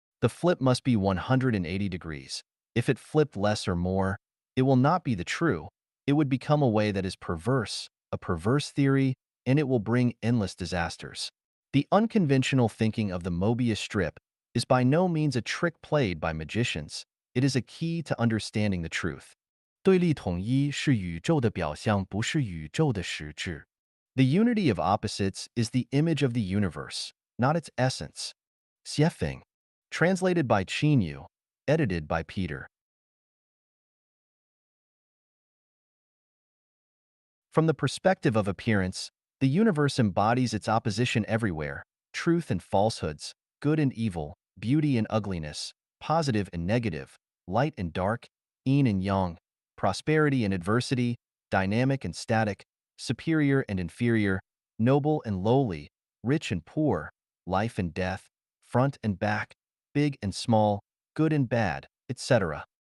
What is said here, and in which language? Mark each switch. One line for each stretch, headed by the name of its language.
English: The flip must be 180 degrees. If it flipped less or more, it will not be the true. It would become a way that is perverse, a perverse theory, and it will bring endless disasters. The unconventional thinking of the Mobius strip is by no means a trick played by magicians. It is a key to understanding the truth.
Chinese: 对立统一是宇宙的表象，不是宇宙的实质。
English: The unity of opposites is the image of the universe, not its essence. Xiefeng. Translated by Qinyu. Edited by Peter. From the perspective of appearance, the universe embodies its opposition everywhere: truth and falsehoods, good and evil, beauty and ugliness, positive and negative, light and dark, yin and yang, prosperity and adversity, dynamic and static, superior and inferior, noble and lowly, rich and poor, life and death, front and back, big and small, good and bad, etc.